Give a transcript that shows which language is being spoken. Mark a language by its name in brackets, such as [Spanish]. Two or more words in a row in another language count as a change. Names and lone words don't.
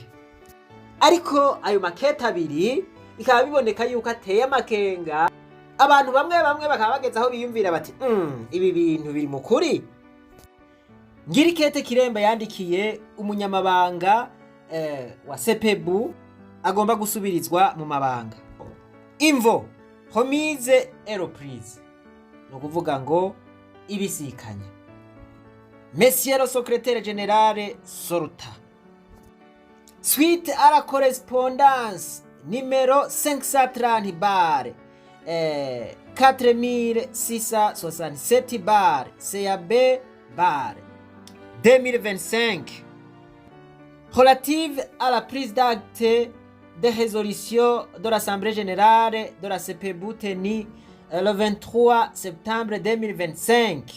[Rundi] Ariko ayo makete abiri bikaba biboneka yuko ateye amakenga. Abantu bamwe bakaba bageze aho biyumvira bati ibi bintu biri mu kuri. Ngiri kete Kiremba yandikiye umunyamabanga wa CPB agomba gusubirizwa mu mabanga. [French] Imvo remise et reprise, [Rundi] no kuvuga ngo ibisikanye. [French] Monsieur le secrétaire général Sorta, suite à la correspondance numéro 530 bar 4667 bar CAB bar 2025 relative à la prise d'acte de résolution de l'Assemblée générale de la CPB tenue le 23 septembre 2025.